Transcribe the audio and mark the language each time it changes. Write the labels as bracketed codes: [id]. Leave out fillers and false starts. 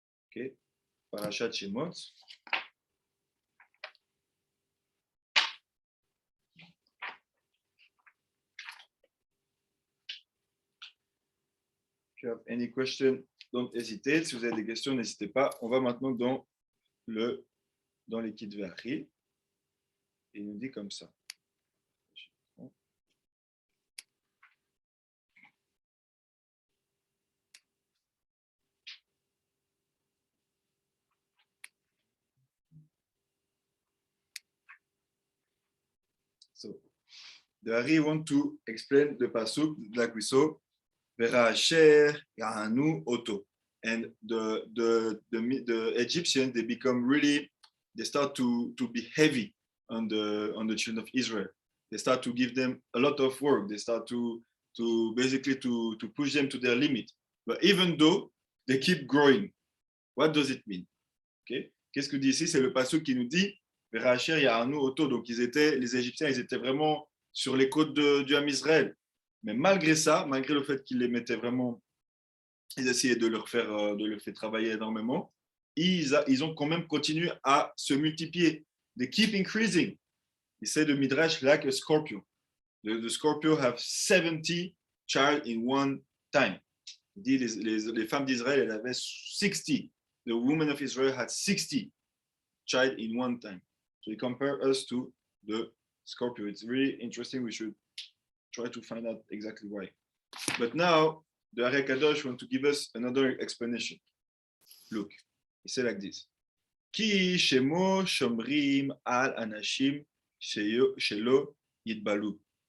[en] Okay, Parashat Shemot. If you have any question, don't hesitate. [fr] Si vous avez des questions, n'hésitez pas. On va maintenant dans les Kitvari. Et il nous dit comme ça. [en] So, the Ari want to explain the pasuk like we saw. [he] Verasher Yahanu Oto. [en] And the Egyptians, they become really, they start to be heavy on the children of Israel. They start to give them a lot of work. They start to basically to push them to their limit. But even though they keep growing, what does it mean? [fr] Okay? Qu'est-ce que dit ici? C'est le pasuk qui nous dit [he] Verasher Yahanu Oto. [fr] Donc les Égyptiens, ils étaient vraiment sur les côtes du Ham Israël. Mais malgré ça, malgré le fait qu'ils les mettaient vraiment, ils essayaient de leur faire travailler énormément, ils ont quand même continué à se multiplier. [en] They keep increasing. He said the Midrash like a scorpion. The scorpion have 70 child in one time. [fr] Il dit les femmes d'Israël, elles avaient 60. [en] The women of Israel had 60 child in one time. So he compared us to the scorpion. It's really interesting. We should try to find out exactly why. But now, the Ari Kadosh want to give us another explanation. Look, he said like this. [he] Ki shemo shomrim al anashim shelo yitbalu.